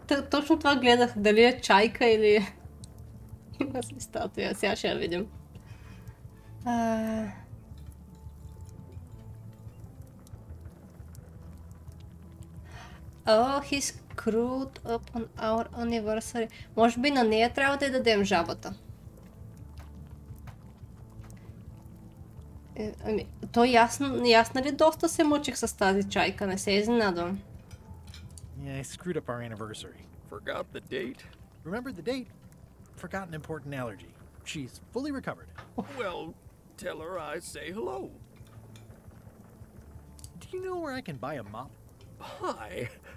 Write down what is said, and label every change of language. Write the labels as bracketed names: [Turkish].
[Bulgarian] Точно това гледах. Дали е чайка или... Има си статуя. Сега ще я видим. [English] Oh, he screwed up on our anniversary. [Bulgarian] Може би на нея трябва да й дадем жабата. Ами, то ясно ли доста се мъчих с тази чайка, не се изненадвам. [English] Yeah, I screwed up our anniversary. Forgot the date? Remember the date? Forgot an important allergy. She's fully recovered. Well, tell her I say hello. Do you know where I can buy a mop? Buy?